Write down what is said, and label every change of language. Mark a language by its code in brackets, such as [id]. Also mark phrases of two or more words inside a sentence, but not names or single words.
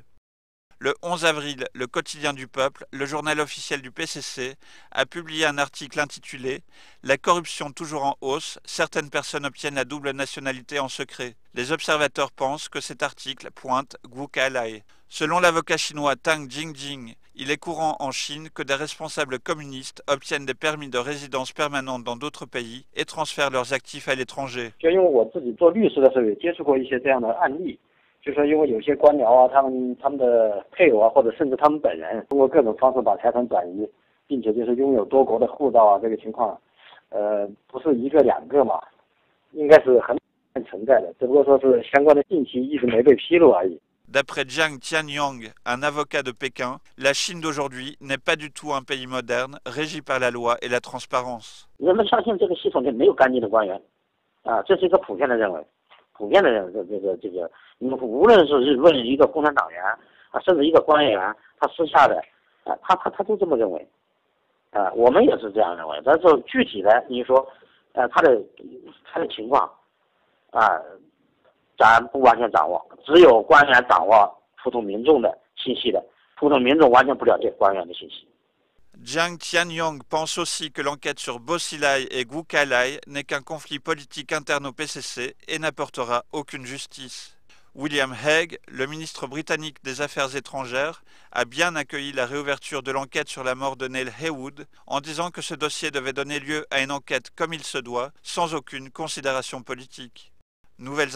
[fr] Le 11 avril, le quotidien du peuple, le journal officiel du PCC, a publié un article intitulé « La corruption toujours en hausse, certaines personnes obtiennent la double nationalité en secret ». Les observateurs pensent que cet article pointe Gu Kailai. Selon l'avocat chinois Tang Jingjing, il est courant en Chine que des responsables communistes obtiennent des permis de résidence permanente dans d'autres pays et transfèrent leurs actifs à l'étranger. [zh] 就说因为有些官僚啊，他们的配偶啊，或者甚至他们本人，通过各种方式把财产转移，并且就是拥有多国的护照啊，这个情况，不是一个两个嘛，应该是很存在的，只不过说是相关的信息一直没被披露而已。 [fr] D'après Jiang Tianyang, un avocat de Pékin, la Chine d'aujourd'hui n'est pas du tout un pays moderne, régi par la loi et la transparence. [zh] 人们相信这个系统里没有干净的官员，啊，这是一个普遍的认为。普遍的你们无论是问一个共产党员啊，甚至一个官员，他私下的啊，他都这么认为，啊，我们也是这样认为。但是具体的，你说，他的情况，啊，咱不完全掌握，只有官员掌握普通民众的信息的，普通民众完全不了解官员的信息。 [fr] Jiang Tianyang pense aussi que l'enquête sur Bo Xilai et Gu Kailai n'est qu'un conflit politique interne au PCC et n'apportera aucune justice. William Hague, le ministre britannique des Affaires étrangères, a bien accueilli la réouverture de l'enquête sur la mort de Neil Heywood en disant que ce dossier devait donner lieu à une enquête comme il se doit, sans aucune considération politique.